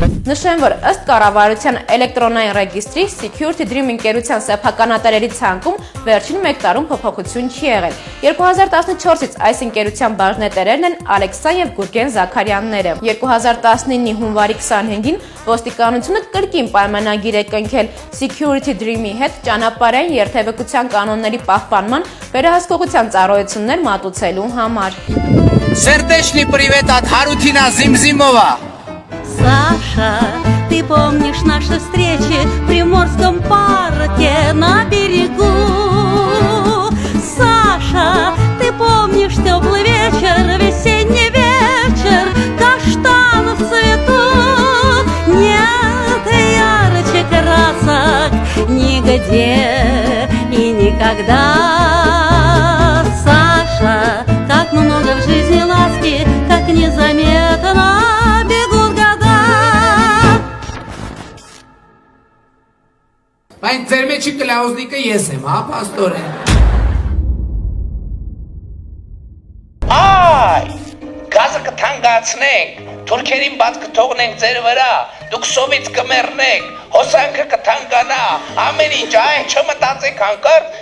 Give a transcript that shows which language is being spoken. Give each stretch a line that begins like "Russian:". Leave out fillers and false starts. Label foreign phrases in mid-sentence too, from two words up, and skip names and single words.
Armenian: Նշեմ, որ ըստ կառավարության էլեկտրոնային ռեգիստրի Security Dream ընկերության սեփականատերերի ցանկում վերջին 1 տարում փոփոխություն չի եղել։ 2014-ից այս ընկերության բաժնետերերն են Ալեքսան եւ Գուրգեն Զաքարյանները։ 2019-ի հունվարի 25-ին ոստիկանությունը կրկին պայմանագիր է կնքել Security Dream-ի հետ ճանապարհային երթևեկության կանոնների պահպանման վերահսկողության ծառայություններ մատուցելու համար։
Russian: Сердечный привет от Харутина Зимзимова. Саша, ты помнишь наши встречи в Приморском парке на берегу? Саша, ты помнишь теплый вечер, весенний вечер, каштан в цвету? Нет ярче красок нигде и никогда. Саша, как много в жизни ласки, как незаметно бегут года.
Armenian: Բայց ձեր մեջի կլաուզնիկը ես եմ, հա, պաստորեն։ Այ, գազը կթանկացնենք, թուրքերին բաց կթողնենք ձեր վրա, դուք սովից կմեռնեք, հոսանքը կթանկանա, ամեն ինչ, այ, չմտածեք հանկարծ։